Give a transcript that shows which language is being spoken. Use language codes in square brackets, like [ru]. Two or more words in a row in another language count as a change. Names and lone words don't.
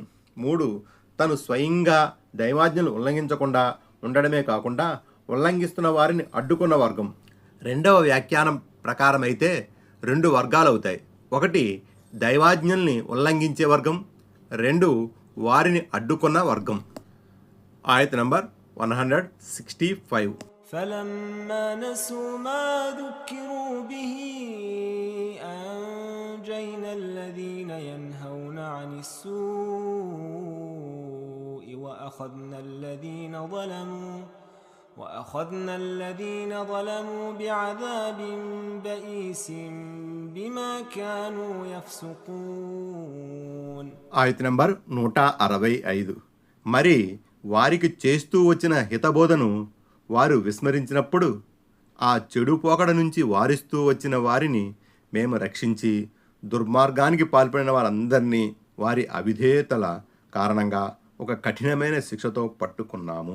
[te] 3 తను స్వయంగా దైవాజ్ఞలు ఉల్లంఘించకుండా ఉండడమే కాకుండా ఉల్లంఘిస్తున్న వారిని అడ్డుకున్న వర్గం. 2వ వ్యాఖ్యానం ప్రకారం అయితే 2 వర్గాలు అవుతాయి. 1 దైవాజ్ఞల్ని ఉల్లంఘించే వర్గం, 2 వారిని అడ్డుకున్న వర్గం. ఆయత నంబర్ 165. [ar] فلما نسوا ما ذكروا به أنجينا الذين ينهون عن السوء وأخذنا الذين ظلموا بعذاب بئيس بما كانوا يفسقون. [te] ఆయత నంబర్ 165. మరి వారికి చేస్తూ వచ్చిన హితబోధను వారు విస్మరించినప్పుడు ఆ చెడు పోకడ నుంచి వారిస్తూ వచ్చిన వారిని మేము రక్షించి దుర్మార్గానికి పాల్పడిన వారందరినీ వారి అవిధేయతల కారణంగా ఒక కఠినమైన శిక్షతో పట్టుకున్నాము.